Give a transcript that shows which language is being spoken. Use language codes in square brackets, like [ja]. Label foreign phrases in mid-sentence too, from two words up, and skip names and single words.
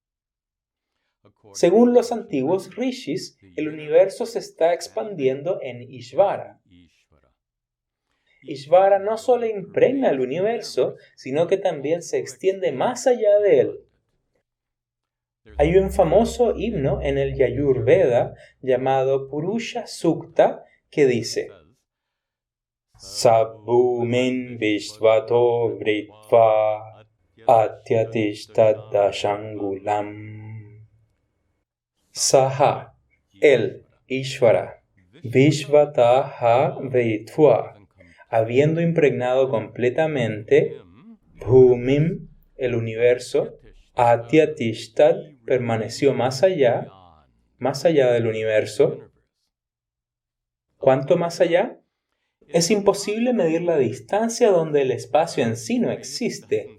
[es] Según los antiguos rishis, el universo se está expandiendo en Ishvara. Ishvara no solo impregna el universo, sino que también se extiende más allá de él. Hay un famoso himno en el Yajurveda llamado Purusha Sukta que dice [sa] सभूमिं विश्वतो वृत्वा अत्यतिष्ठद्दशाङ्गुलम् सः, él, ईश्वर, विश्वतः वृत्वा, [es] habiendo impregnado completamente Bhumim, el universo, Atyatishtat, permaneció más allá del universo. ¿Cuánto más allá? Es imposible medir la distancia donde el espacio en sí no existe.